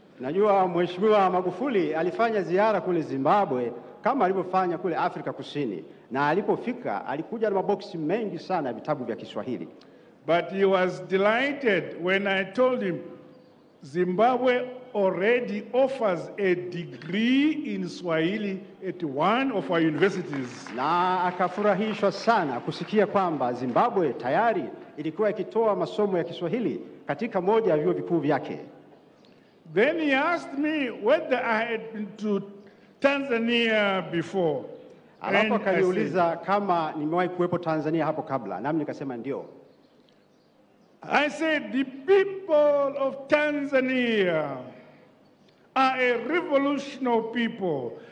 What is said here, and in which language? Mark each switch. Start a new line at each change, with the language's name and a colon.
Swahili: Najua Mheshimiwa Magufuli alifanya ziara kule Zimbabwe kama alivyofanya kule Afrika Kusini, na alipofika alikuja na maboksi mengi sana vitabu vya Kiswahili.
English: But he was delighted when I told him Zimbabwe already offers a degree in Swahili at one of our universities.
Swahili: Na akafurahishwa sana kusikia kwamba Zimbabwe tayari ilikuwa ikitoa masomo ya Kiswahili katika moja ya vyuo vikuu vyake.
English: Then he asked me whether I had been to Tanzania before.
Swahili: Alafu akaniuliza kama nimewahi kuwepo Tanzania hapo kabla, nami nikasema ndio.
English: I said the people of Tanzania are a revolutionary people.